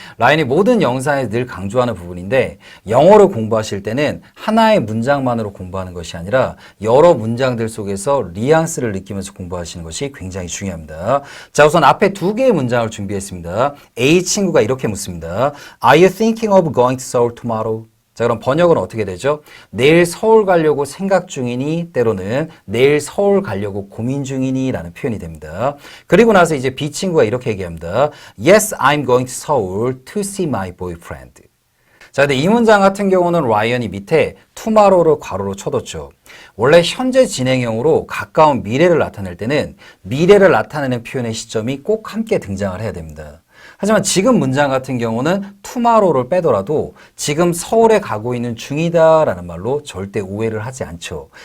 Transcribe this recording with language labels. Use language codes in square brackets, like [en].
[ko] 라인이 모든 영상에 늘 강조하는 부분인데 영어를 공부하실 때는 하나의 문장만으로 공부하는 것이 아니라 여러 문장들 속에서 뉘앙스를 느끼면서 공부하시는 것이 굉장히 중요합니다. 자, 우선 앞에 두 개의 문장을 준비했습니다. A 친구가 이렇게 묻습니다. [en] Are you thinking of going to Seoul tomorrow? [ko] 자, 그럼 번역은 어떻게 되죠? 내일 서울 가려고 생각 중이니 때로는 내일 서울 가려고 고민 중이니 라는 표현이 됩니다. 그리고 나서 이제 B 친구가 이렇게 얘기합니다. [en] Yes, I'm going to Seoul to see my boyfriend. [ko] 자, 근데 이 문장 같은 경우는 라이언이 밑에 tomorrow를 괄호로 쳐뒀죠. 원래 현재 진행형으로 가까운 미래를 나타낼 때는 미래를 나타내는 표현의 시점이 꼭 함께 등장을 해야 됩니다. 하지만 지금 문장 같은 경우는 tomorrow를 빼더라도 지금 서울에 가고 있는 중이다라는 말로 절대 오해를 하지 않죠.